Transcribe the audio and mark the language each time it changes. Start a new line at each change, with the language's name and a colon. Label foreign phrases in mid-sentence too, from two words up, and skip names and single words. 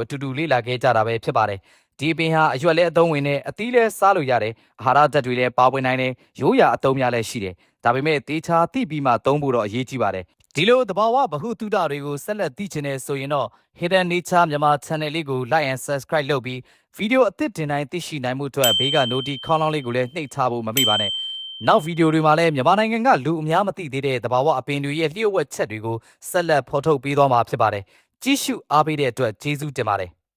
Burmese: တူတူလေ့လာခဲ့ကြတာပဲဖြစ်ပါတယ်ဒီပင်ဟာအရွက်လည်းအသုံးဝင်တယ်အသီးလည်းစားလို့ရတယ်အာဟာရဓာတ်တွေလည်းပါဝင်နိုင်တယ် ရိုးရာအသုံးများလည်းရှိတယ်ဒါပေမဲ့တေချာသိပြီးမှသုံးဖို့တော့အရေးကြီးပါတယ်ဒီလိုသဘာဝဗဟုသုတတွေကိုဆက်လက်သိချင်တဲ့ဆိုရင်တော့ Hidden Nature မြန်မာ channel လေးကို
English: like and subscribe
Burmese: လုပ်ပြီးဗီဒီယိုအသစ်တင်တိုင်းသိရှိနိုင်မှုအတွက်ဘေးက notification ခေါင်းလောင်းလေးကိုလည်းနှိပ်ထားဖို့မမေ့ပါနဲ့နောက်ဗီဒီယိုတွေမှာလည်းမြန်မာနိုင်ငံကလူအများမသိသေးတဲ့သဘာဝအပင်တွေရဲ့လျှို့ဝှက်ချက်တွေကိုဆက်လက်ဖော်ထုတ်ပေးသွားမှာဖြစ်ပါတယ်ကြည့်ရှုအားပေးတဲ့အတွက်ကျေးဇူးတင်ပါတယ်